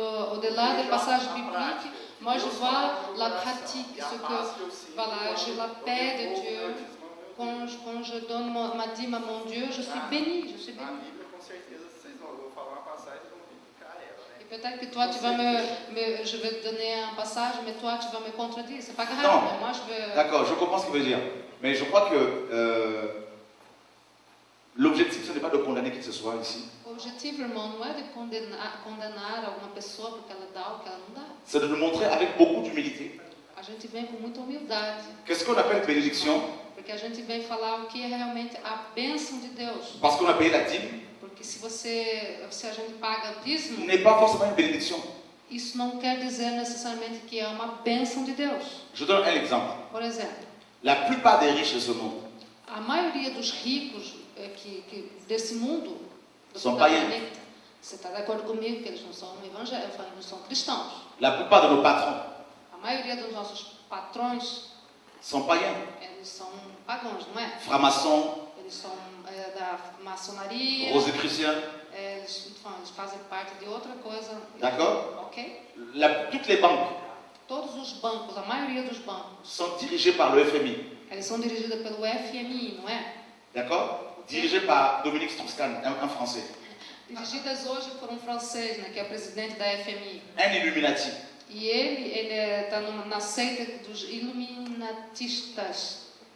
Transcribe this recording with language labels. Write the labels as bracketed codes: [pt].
[fr] Au-delà des passages bibliques, moi je vois la pratique, ce que voilà, j'ai la paix de Dieu. Quand je donne ma dîme à mon Dieu, je suis béni, je suis Na béni. [pt] Bíblia, com certeza, vocês vão. Eu vou falar uma passagem e vão verificar ela, né? [fr] Et peut-être que toi tu vas je vais te donner un passage, mais toi tu vas me contredire. C'est pas grave, Non. mais moi je veux. D'accord, je comprends ce qu'il veut dire. Mais je crois que l'objectif, ce n'est pas de condamner qui que ce soit ici. [pt] O objetivo, irmão, não é de condenar alguma pessoa porque ela dá ou que ela não dá. [fr] C'est de nous montrer avec beaucoup d'humilité [pt] A gente vem com muita humildade, [fr] qu'est-ce qu'on appelle bénédiction, [pt] porque a gente vem falar o que é realmente a bênção de Deus. [fr] parce qu'on a payé la dîme, [pt] Porque se a gente paga o dízimo, [fr] n'est pas forcément une bénédiction. [pt] isso não quer dizer necessariamente que é uma bênção de Deus. [fr] Je donne un exemple. [pt] Por exemplo, [fr] La plupart des riches de ce monde [pt] a maioria dos ricos desse mundo, São do [fr] païens. [pt] planeta, você está de acordo comigo que eles não são evangélicos, não são cristãos. [fr] La plupart de nos patrons [pt] A maioria dos nossos patrões, [fr] sont païens, [pt] eles são pagãos, não é? [fr] francs-maçons, [pt] Eles são da maçonaria, [fr] rosicruciens, [pt] eles fazem parte de outra coisa. [fr] D'accord. [pt] Ok? [fr] Toutes les banques [pt] Todos os bancos, a maioria dos bancos, [fr] sont dirigées par le FMI, [pt] eles são dirigidos pelo FMI, não é? [fr] d'accord, dirigées par Dominique Strauss-Kahn, un Français, [pt] Dirigidas hoje por um francês, né, que é o presidente da FMI. [fr] un Illuminati. [pt] E ele está na seita dos iluministas.